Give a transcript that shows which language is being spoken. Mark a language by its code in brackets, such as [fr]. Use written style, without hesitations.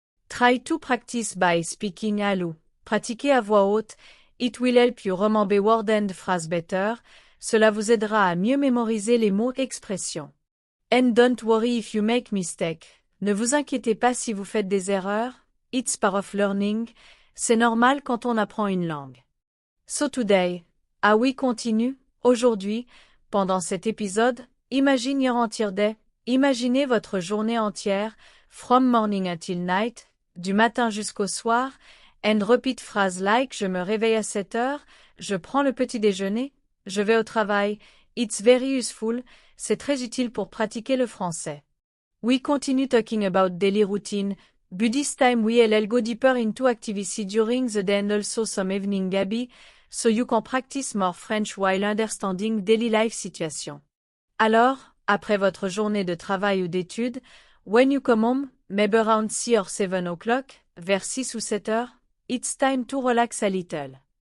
[en] Try to practice by speaking aloud. [fr] Pratiquez à voix haute. [en] It will help you remember words and phrases better. [fr] Cela vous aidera à mieux mémoriser les mots et expressions. [en] And don't worry if you make mistake. [fr] Ne vous inquiétez pas si vous faites des erreurs. [en] It's part of learning. [fr] C'est normal quand on apprend une langue. [en] So today, we continue. [fr] Aujourd'hui, pendant cet épisode, [en] imagine your entire day. [fr] Imaginez votre journée entière, [en] from morning until night, [fr] du matin jusqu'au soir, [en] and repeat phrases like [fr] je me réveille à 7 heures, je prends le petit déjeuner, je vais au travail, [en] it's very useful, [fr] c'est très utile pour pratiquer le français. [en] We continue talking about daily routine, but this time we'll go deeper into activity during the day and also some evening hobby, so you can practice more French while understanding daily life situation. [fr] Alors, après votre journée de travail ou d'études, [en] when you come home, maybe around 6 or 7 o'clock, [fr] vers 6 ou 7 heures, [en] it's time to relax a little.